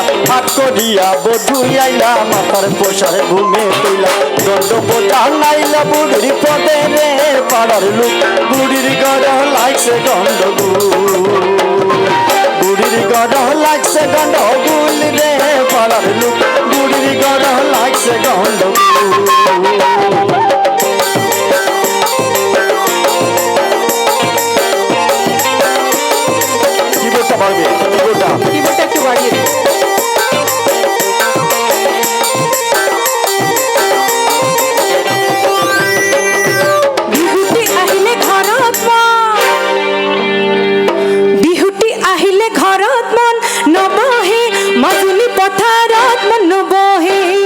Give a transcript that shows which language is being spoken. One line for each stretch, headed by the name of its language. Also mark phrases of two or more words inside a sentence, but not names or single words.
Bangla: হাট করিয়া বধুই আইলা মাতার পোষার ঘুমে তৈলা দণ্ড বোঝা নাইলা বুড়ির পদে রে পাড়ার লোক বুড়ির ঘর লাগছে গন্ডগোল বুড়ির ঘর লাগছে গন্ডগোল রে পাড়ার লোক বুড়ির ঘর লাগছে গন্ডগোল। কিবোর্ডটা একটু বাড়িয়ে দিন।
Assamese: বিহুটি আহিলে ঘৰত বিহুটি আহিলে ঘৰত মন নবহে মাজুলী পথাৰত মন নবহে